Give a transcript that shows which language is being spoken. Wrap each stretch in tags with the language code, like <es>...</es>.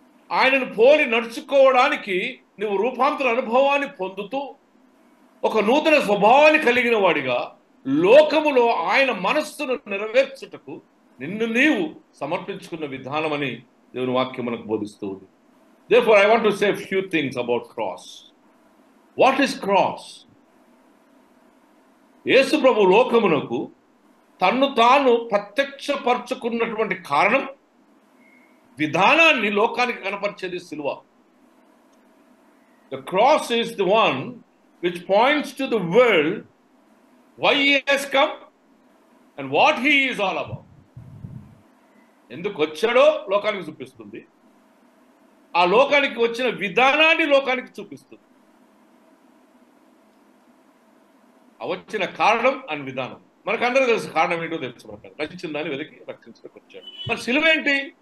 <te>ఆయనను పోలి నడుచుకోవడానికి నువ్వు రూపాంతర అనుభవాన్ని పొందుతూ ఒక నూతన స్వభావాన్ని కలిగిన వాడిగా లోకములో ఆయన మనస్సును నెరవేర్చుటకు నిన్ను నీవు సమర్పించుకున్న విధానం అని దేవుని వాక్యం మనకు బోధిస్తూ ఉంది.</te> <en>Therefore, I want to say a few things about cross. What is cross?</en> <te>యేసు ప్రభు లోకమునకు తన్ను తాను ప్రత్యక్షపరచుకున్నటువంటి కారణం, విధానాన్ని లోకానికి కనపరిచేది సిలువ.</te> <en>The cross is the one which points to the world why he has come and what he is all about.</en> <te>ఎందుకు వచ్చాడో లోకానికి చూపిస్తుంది, ఆ లోకానికి వచ్చిన విధానాన్ని లోకానికి చూపిస్తుంది. ఆ వచ్చిన కారణం అని విధానం మనకందరూ తెలుసు. కారణం ఏంటో తెలుసు. మనకు రచించిన దాన్ని వెతికి రక్షించడానికి వచ్చాడు. మరి సిలువ ఏంటి?</te>